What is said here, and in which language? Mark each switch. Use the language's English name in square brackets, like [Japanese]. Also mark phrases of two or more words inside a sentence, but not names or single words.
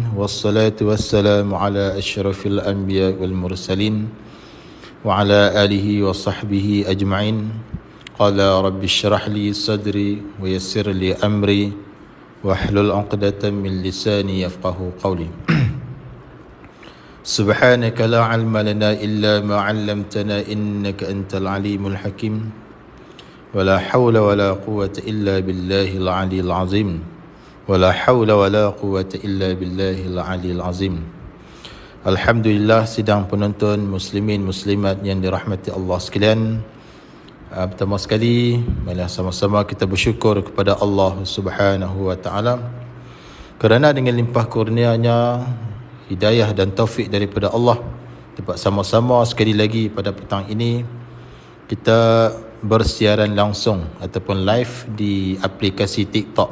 [Arabic] والصلاة والسلام على أشرف الأنبياء والمرسلين وعلى آله وصحبه أجمعين. قال رب اشرح لي صدري ويسر لي أمري واحلل عقدة من لساني يفقهوا قولي. سبحانك لا علم لنا إلا ما علمتنا إنك أنت العليم الحكيم. ولا حول ولا قوة إلا بالله العلي العظيم. ولا حول ولا قوة إلا بالله العلي العظيم. [Malay] Alhamdulillah, sidang penonton muslimin muslimat yang dirahmati Allah sekalian. Pertama sekali, marilah sama-sama kita bersyukur kepada Allah [Arabic] سبحانه وتعالى [Malay] kerana dengan limpah kurnianya, hidayah dan taufik daripada Allah, dapat sama-sama sekali lagi pada petang ini kita bersiaran langsung ataupun live di aplikasi TikTok.